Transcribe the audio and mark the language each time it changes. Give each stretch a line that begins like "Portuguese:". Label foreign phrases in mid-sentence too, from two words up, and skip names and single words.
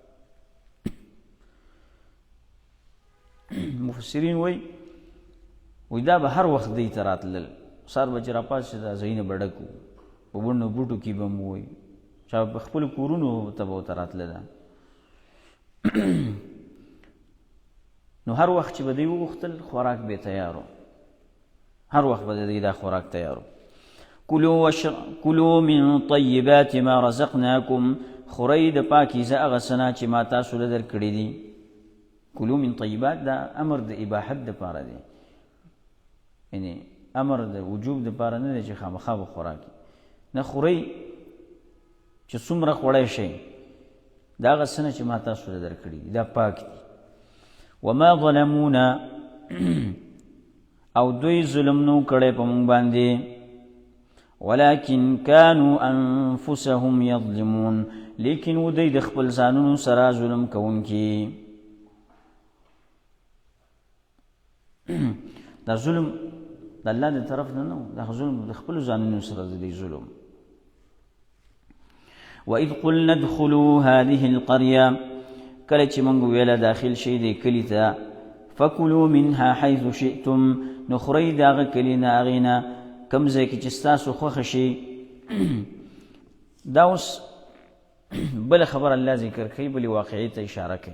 Pashto: مفسرین وایي دا به هر وخت دی ته راتلل، سهار به چې راپاڅېد دا ځایونه به ډک وو، په بڼو بوټو کې به مو وایي چا په خپلو کورونو ته به ورته راتلله. نو هر وخت چې به دوی وغوښتل خوراک به یې تیار و، هر وخت به د دوی دا خوراک تیار و.
Arabic: کلوا من طیبات ما رزقناکم،
Pashto: خورئ د پاکیزه هغه څه نه چې ما تاسو له درکړي دي.
Arabic: کلوا من طیبات
Pashto: دا امر د اباحت دپاره دی، یعنی امر د وجوب دپاره نه دی چې خامخا به خوراک نه خورئ، چې څومره خوړی شئ د هغه څه نه چې ما تاسو له درکړي دي دا پاک دي.
Arabic: وما ظلمونا
Pashto: او دوی ظلم نو کړی په مونږ باندې،
Arabic: ولكن كانوا انفسهم يظلمون،
Pashto: لیکن و دوی د خپل ځانونو سره ظلم کوونکي. دا ظلم د الله د طرف نه نه و، دا ظلم د خپلو ځانونو سره د دوی ظلم.
Arabic: وإذ قلنا ادخلوا هذه القرية،
Pashto: کله چې موږ ویله داخل شئ دې کلي ته،
Arabic: فکلوا منها حیث شئتم،
Pashto: نو خورئ د هغه کلي نه هغې نه کوم ځای کې چې ستاسو خوښه شي. دا اوس بله خبر الله ذکر کوي، بلې واقعي ته اشاره کوي.